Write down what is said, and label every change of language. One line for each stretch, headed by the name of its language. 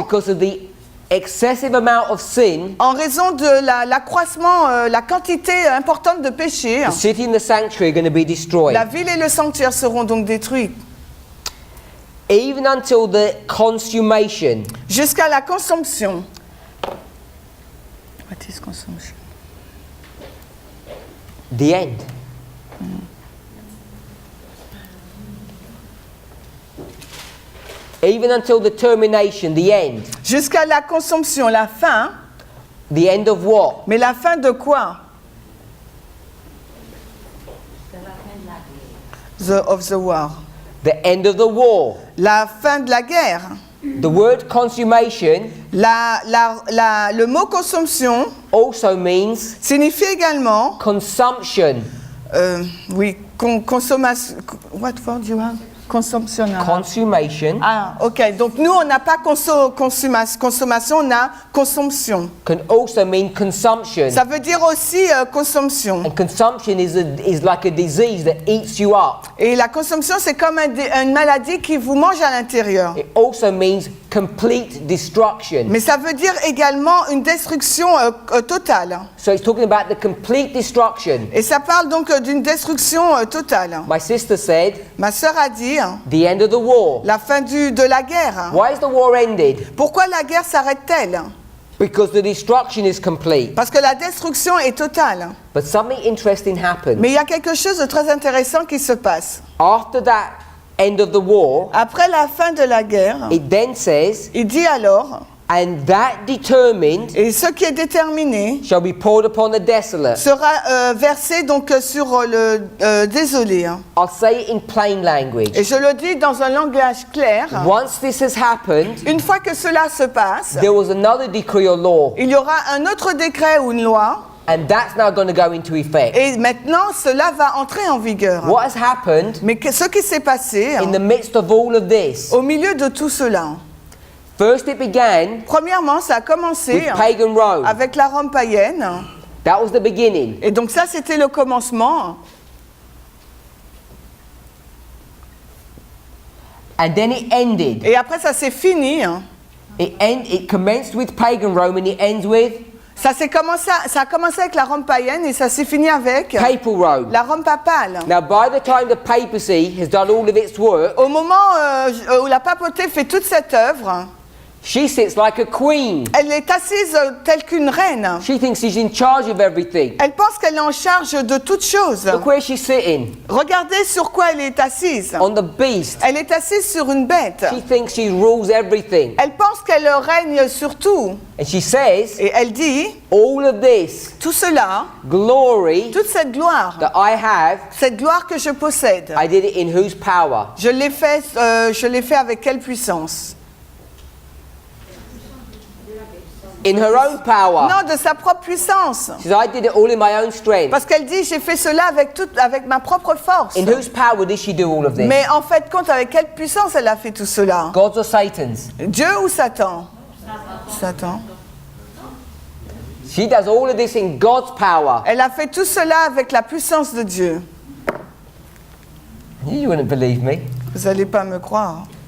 English: because of the excessive amount of sin,
French: en raison de l'accroissement, la quantité importante de péché,
English: the city and the sanctuary are going to be destroyed.
French: la ville et le sanctuaire seront donc détruits.
English: Even until the consummation.
French: Jusqu'à la consommation.
English: What is consumption? The end. Even until the termination, the end.
French: Jusqu'à la consommation, la fin.
English: The end of what?
French: Mais la fin de quoi?
English: Of the war. The end of the war.
French: La fin de la guerre.
English: The word consummation
French: Le mot consommation
English: also means
French: signifie également,
English: consumption.
French: oui, consommation.
English: What word you have? Consumption. Consummation Ah, ok.
French: Donc nous, on n'a pas consommation, on a consommation.
English: can also mean consumption.
French: Ça veut dire aussi consommation.
English: And consumption is like a disease that eats you up.
French: Et la consommation, c'est comme une maladie qui vous mange à l'intérieur.
English: It also means complete destruction.
French: Mais ça veut dire également une destruction totale.
English: So it's talking about the complete destruction.
French: Et ça parle donc d'une destruction totale.
English: My sister said,
French: Ma sœur a dit,
English: the end of the war.
French: la fin de la guerre.
English: Why is the war ended?
French: Pourquoi la guerre s'arrête-t-elle?
English: Because the destruction is complete.
French: Parce que la destruction est totale.
English: But something interesting happened.
French: Mais il y a quelque chose de très intéressant qui se passe.
English: After that end of the war,
French: Après la fin de la guerre,
English: it then says,
French: il dit alors,
English: And that determined
French: Et ce qui est déterminé
English: shall be poured upon the desolate.
French: sera versé donc sur le désolé. Hein.
English: I'll say it in plain language.
French: Et je le dis dans un langage clair.
English: Once this has happened,
French: Une fois que cela se passe,
English: there was another decree or law,
French: il y aura un autre décret ou une loi.
English: and that's now going to go into effect.
French: Et maintenant, cela va entrer en vigueur.
English: What has happened
French: Mais ce qui s'est passé
English: in the midst of all of this?
French: au milieu de tout cela,
English: First, it began
French: premièrement, ça a commencé
English: with pagan Rome.
French: avec la Rome païenne.
English: That was the beginning.
French: Et donc ça, c'était le commencement.
English: And then it ended.
French: Et après, ça s'est fini.
English: It commenced with pagan Rome and it ends with
French: Ça a commencé avec la Rome païenne et ça s'est fini avec
English: papal Rome.
French: la Rome papale.
English: Now, by the time the papacy has done all of its work,
French: Au moment où la papauté fait toute cette œuvre,
English: she sits like a queen.
French: elle est assise telle qu'une reine.
English: She thinks she's in charge of everything.
French: Elle pense qu'elle est en charge de toutes choses.
English: Look where she's sitting.
French: Regardez sur quoi elle est assise.
English: On the beast.
French: Elle est assise sur une bête.
English: She thinks she rules everything.
French: Elle pense qu'elle règne sur tout.
English: And she says,
French: Et elle dit,
English: all of this
French: tout cela,
English: glory
French: toute cette gloire,
English: that I have,
French: cette gloire que je possède,
English: I did it in whose power?
French: je l'ai fait avec quelle puissance?
English: In her own power.
French: Non, de sa propre puissance.
English: She says, I did it all in my own strength.
French: Parce qu'elle dit, j'ai fait cela avec ma propre force.
English: In whose power did she do all of this?
French: Mais en fait, compte avec quelle puissance elle a fait tout cela?
English: God's or Satan's?
French: Dieu ou Satan? Satan.
English: She does all of this in God's power.
French: Elle a fait tout cela avec la puissance de Dieu.
English: You wouldn't believe me.
French: Vous n'allez pas me croire.